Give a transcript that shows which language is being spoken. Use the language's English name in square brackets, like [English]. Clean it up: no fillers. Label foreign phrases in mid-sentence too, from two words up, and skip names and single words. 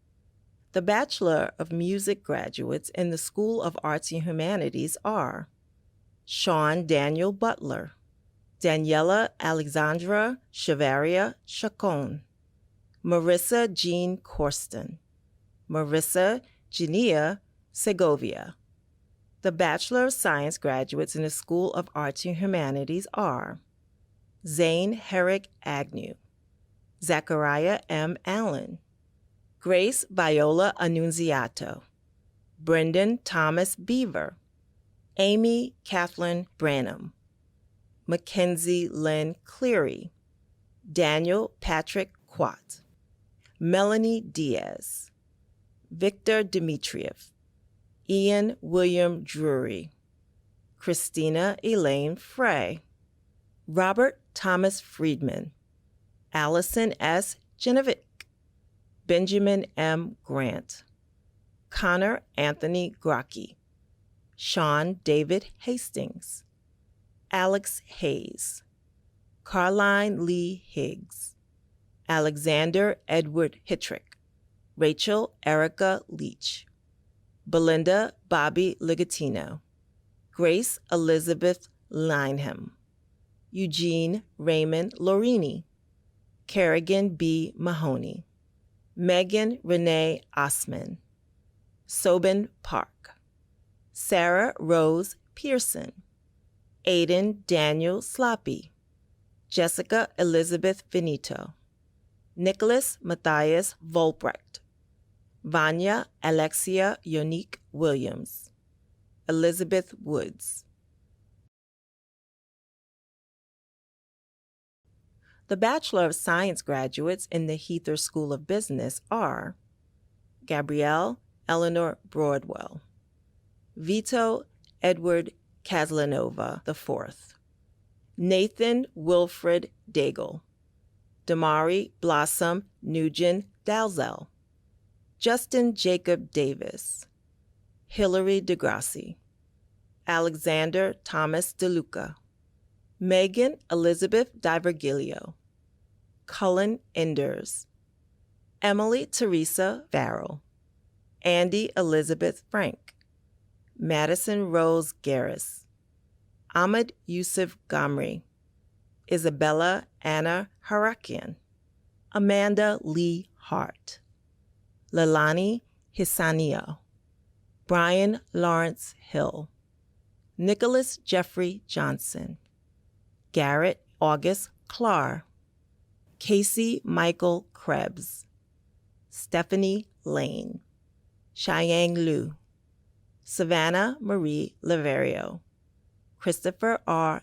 [English] The Bachelor of Music graduates in the School of Arts and Humanities are Sean Daniel Butler, Daniela Alexandra Chavaria Chacon, Marissa Jean Corsten, Marissa Genia Segovia. The Bachelor of Science graduates in the School of Arts and Humanities are Zane Herrick Agnew, Zachariah M. Allen, Grace Viola Annunziato, Brendan Thomas Beaver, Amy Kathleen Branham, Mackenzie Lynn Cleary, Daniel Patrick Quat, Melanie Diaz, Victor Dmitriev, Ian William Drury, Christina Elaine Frey, Robert Thomas Friedman, Allison S. Genovic, Benjamin M. Grant, Connor Anthony Grocki, Sean David Hastings, Alex Hayes, Carline Lee Higgs, Alexander Edward Hittrick, Rachel Erica Leach, Belinda Bobby Ligatino, Grace Elizabeth Lineham, Eugene Raymond Lorini, Kerrigan B. Mahoney, Megan Renee Osman, Sobin Park, Sarah Rose Pearson, Aiden Daniel Sloppy, Jessica Elizabeth Finito, Nicholas Matthias Volbrecht, Vanya Alexia Yonique Williams, Elizabeth Woods. The Bachelor of Science graduates in the Heather School of Business are Gabrielle Eleanor Broadwell, Vito Edward Kazlanova IV, Nathan Wilfred Daigle, Damari Blossom Nugent Dalzell, Justin Jacob Davis, Hilary DeGrassi, Alexander Thomas DeLuca, Megan Elizabeth Divergilio, Cullen Enders, Emily Teresa Farrell, Andy Elizabeth Frank, Madison Rose Garris, Ahmed Yusuf Gamri, Isabella Anna Harakian, Amanda Lee Hart, Lalani Hissanio, Brian Lawrence Hill, Nicholas Jeffrey Johnson, Garrett August Clark, Casey Michael Krebs, Stephanie Lane, Cheyenne Liu, Savannah Marie Laverio, Christopher R.